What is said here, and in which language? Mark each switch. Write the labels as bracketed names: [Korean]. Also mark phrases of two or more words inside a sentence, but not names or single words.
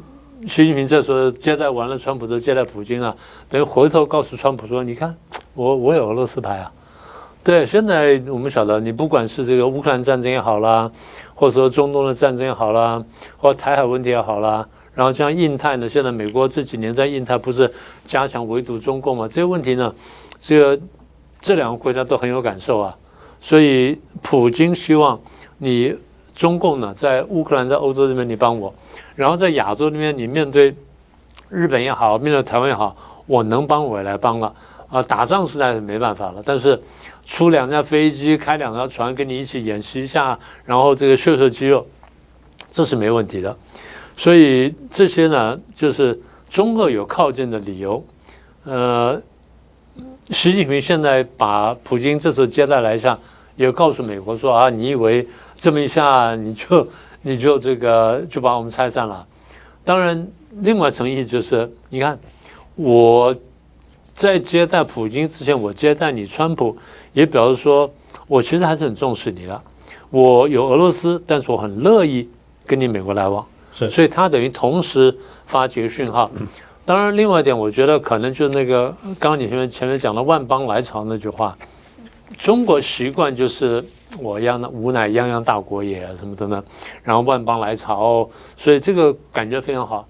[Chinese] 習近平這時候接待完了川普之後接待普京等於回頭告訴川普說，你看我有俄羅斯牌對，現在我們曉得，你不管是這個烏克蘭戰爭也好啦，或者說中東的戰爭也好啦，或台海問題也好啦，然後像印太呢，現在美國這幾年在印太不是加強圍堵中共嘛，這些問題呢，這兩個國家都很有感受所以普京希望你中共呢，在烏克蘭在歐洲這邊你幫我。然後在亞洲那邊，你面對日本也好，面對台灣也好，我能幫我也來幫了打仗實在是沒辦法了，但是出2架飛機，開2條船，跟你一起演習一下，然後這個秀肌肉，這是沒問題的。所以這些呢，就是中俄有靠近的理由。習近平現在把普京這次接待來一下，也告訴美國說你以為這麼一下你就這個就把我們拆散了。當然，另外層意就是，你看我在接待普京之前，我接待你川普，也表示說我其實還是很重視你的。我有俄羅斯，但是我很樂意跟你美國來往，所以他等於同時發幾個訊號。當然，另外一點，我覺得可能就是那個剛剛你前面講的萬邦來朝那句話，中國習慣就是。我吾乃泱泱大國也什麼的呢，然後萬邦來朝，所以這個感覺非常好。